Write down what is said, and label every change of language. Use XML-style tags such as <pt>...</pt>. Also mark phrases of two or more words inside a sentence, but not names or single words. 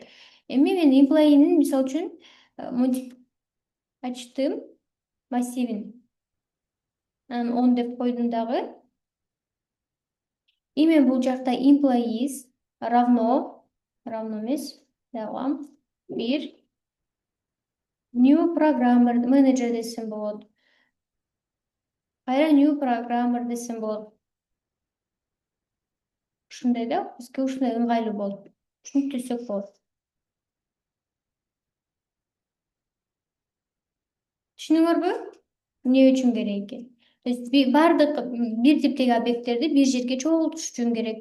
<ky>Эми мен employee'нин мисалы үчүн мынтип ачтым массивин. Анан on деп койдум дагы. Эми бул жакта employees равно эмес, дагы бир</ky> <en>new programmer</en> <ky>менеджер десем болот. Кайра</ky> <en>new programmer</en> <ky>десем болот. Ушундай да, бизге ушундай ыңгайлуу болот. Түшүнүктүүсөк болот. Түшүнүңөрбү? Эмне үчүн керек экен?</ky> <ru>То есть</ru> <ky>бардык бир типтеги объекттерди бир жерге чогултуш үчүн керек.</ky>